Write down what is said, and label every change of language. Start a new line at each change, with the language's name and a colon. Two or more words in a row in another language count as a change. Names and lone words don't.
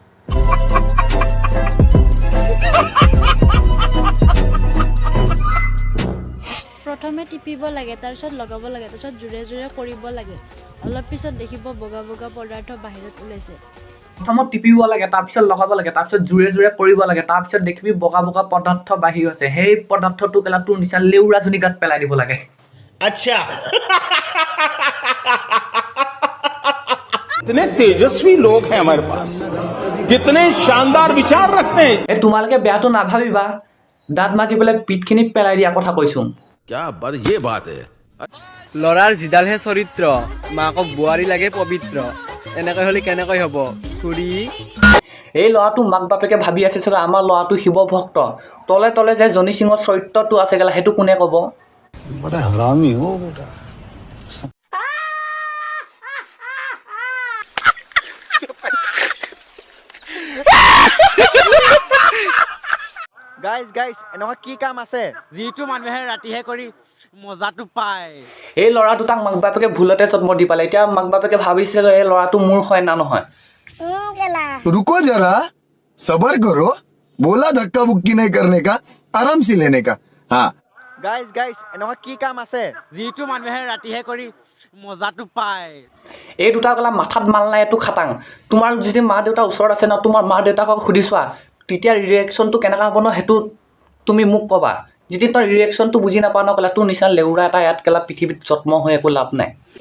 Assamese: প্ৰথমে টিপিব লাগে, তাৰপিছত লগাব লাগে, তাৰপিছত জোৰে জোৰে কৰিব লাগে। অলপ পিছত দেখিব বগা বগা পদাৰ্থ বাহিৰত ওলাইছে। প্ৰথমত টিপিব লাগে, তাৰপিছত লগাব লাগে, তাৰপিছত জোৰে জোৰে কৰিব লাগে, তাৰপিছত দেখিবি বগা বগা পদাৰ্থ বাঢ়ি আছে। সেই পদাৰ্থটো কেলা তোৰ নিচিনা লেউৰাজনী গাত পেলাই দিব লাগে।
Hindi: अच्छा कितने तेजस्वी लोग हैं हमारे पास, कितने शानदार विचार रखते हैं।
Assamese: এই তোমালোকে বেয়াটো নাভাবিবা, দাঁত মাজি পেলাই পিঠখিনিত পেলাই দিয়া কথা কৈছোঁ।
Hindi: क्या बात ये बात है।
Assamese: ল'ৰাৰ যিডালহে চৰিত্ৰ, মাকক বোৱাৰী লাগে পবিত্ৰ, এনেকৈ হ'লে কেনেকৈ হ'ব খুৰী? এই ল'ৰাটো মাক বাপেকে ভাবি আছে চাগে আমাৰ ল'ৰাটো শিৱ ভক্ত, তলে তলে যে জনি সিঙৰ চৰিত্ৰটো আছে কেলা সেইটো কোনে ক'ব?
Hindi: बड़ा हरामी हो बेटा।
Assamese: গাইজ এনেকুৱা কি কাম আছে যিটো মানুহে ৰাতিহে কৰি মজাটো পায়? এই ল'ৰা দুটাক মাক বাপেকে ভুলতে জন্ম দি পালে। এতিয়া মাক বাপেকে ভাবিছে যে এই ল'ৰাটো মোৰ হয় না নহয়।
Hindi: रुको जरा, सबर करो। बोला धक्का बुक्की नहीं करने का, आराम से लेने का। हाँ
Assamese: গাইজ এনেকুৱা কি কাম আছে যিটো মানুহে ৰাতিহে কৰি মজাটো পায়? এই দুটা ক'লা মাথাত মাল নাই, এইটো খাটাং। তোমাৰ যদি মা দেউতা ওচৰত আছে ন, তোমাৰ মা দেউতাকক সুধি চোৱা, তেতিয়া ৰিয়েকশ্যনটো কেনেকুৱা হ'ব ন সেইটো তুমি মোক ক'বা। যদি তই ৰিয়েকশ্যনটো বুজি নাপাওঁ ন ক'লা তোৰ নিচিনা লেউৰা এটা ইয়াত কেলা পৃথিৱীত জন্ম হৈ একো লাভ নাই।